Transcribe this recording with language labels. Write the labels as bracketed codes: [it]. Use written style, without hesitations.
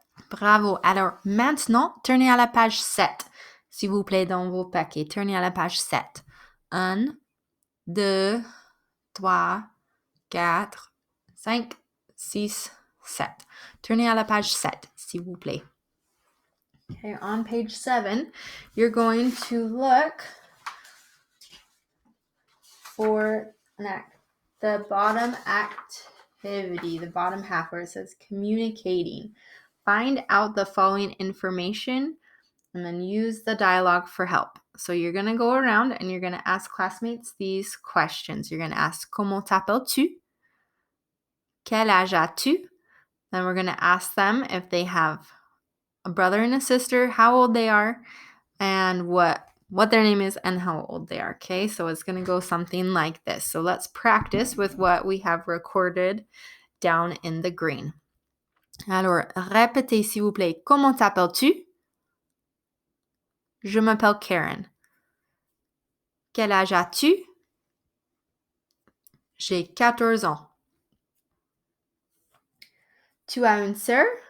[fr] Bravo. Alors, maintenant, tournez à la page 7, s'il vous plaît, dans vos paquets. Tournez à la page 7. [en] 1, 2, 3, 4, 5, 6, 7. [fr] Tournez à la page 7, s'il vous plaît. [en] Okay, on page 7, you're going to look for the bottom activity, the bottom half where it says communicating. Find out the following information and then use the dialogue for help. So you're going to go around and you're going to ask classmates these questions. You're going to ask, [fr] comment t'appelles-tu? Quel âge as-tu? [en] Then we're going to ask them if they have a brother and a sister, how old they are, and what their name is and how old they are. Okay, so it's going to go something like this. So let's practice with what we have recorded down in the green. [fr] Alors, répétez s'il vous plaît. Comment t'appelles-tu? Je m'appelle Karen. Quel âge as-tu? J'ai 14 ans. Tu as une sœur?